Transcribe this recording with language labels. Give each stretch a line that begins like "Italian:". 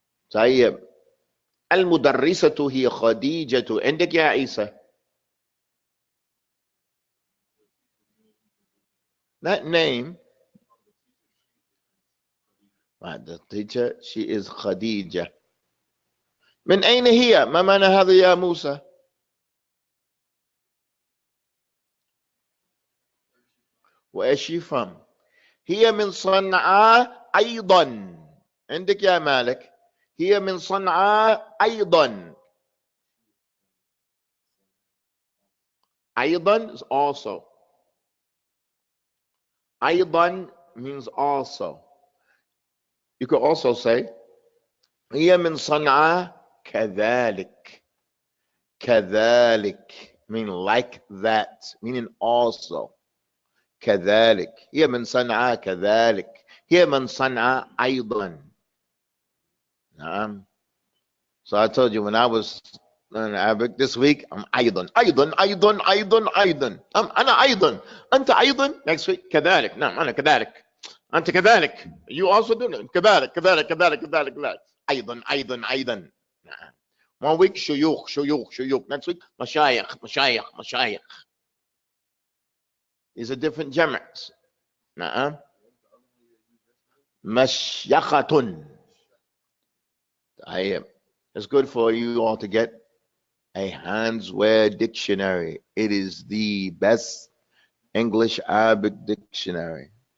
Arabic: طيب. المدرسة هي خديجة. عندك يا عيسى?
English: That name. The teacher, she is خديجة.
Arabic: من أين هي؟ ما معنى هذا يا موسى؟
English: Where is she from?
Arabic: هي من صنعاء أيضا. عندك يا مالك؟ هي من صنعاء أيضا.
English: أيضا is also. أيضا means also. You could also say
Arabic: هي من صنعاء كذلك.
English: كذلك mean like that, meaning also.
Arabic: كذلك. هي من صنعاء كذلك. هي من صنعاء أيضا.
English: So I told you when I was learning Arabic this week, I'm
Arabic: أيضا أيضا أيضا أيضا أيضا. أنا أيضا. أنت أيضا.
English: Next week كذلك.
Arabic: نعم أنا كذلك. أنت كذلك.
English: You also do it.
Arabic: كذلك كذلك كذلك كذلك كذلك. أيضا أيضا أيضا. نعم.
English: One week
Arabic: شيوخ شيوخ شيوخ.
English: Next week
Arabic: مشايخ مشايخ مشايخ.
English: These are different jama's.
Arabic: نعم. مشيخة.
English: It's good for you all to get a Hansware dictionary. It is the best English Arabic dictionary.